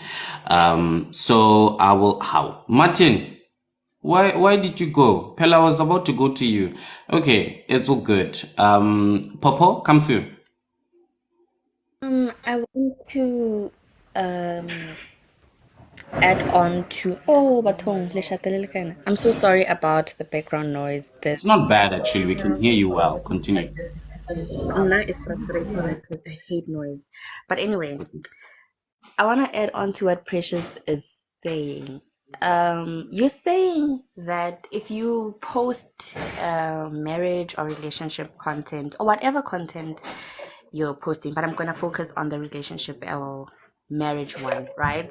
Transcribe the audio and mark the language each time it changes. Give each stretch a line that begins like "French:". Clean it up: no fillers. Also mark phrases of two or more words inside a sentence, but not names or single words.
English: So I will. How, Martin? Why did you go? Pella was about to go to you. Okay, it's all good. Popo, come through. I want to add on to
Southern Sotho: Bathong, le shatele le kae na?
English: I'm so sorry about the background noise. It's not bad actually. We can hear you well. Continue. Now it's frustrating because I hate noise. But anyway, I want to add on to what Precious is saying. You're saying that if you post marriage or relationship content or whatever content you're posting, but I'm gonna focus on the relationship or marriage one, right?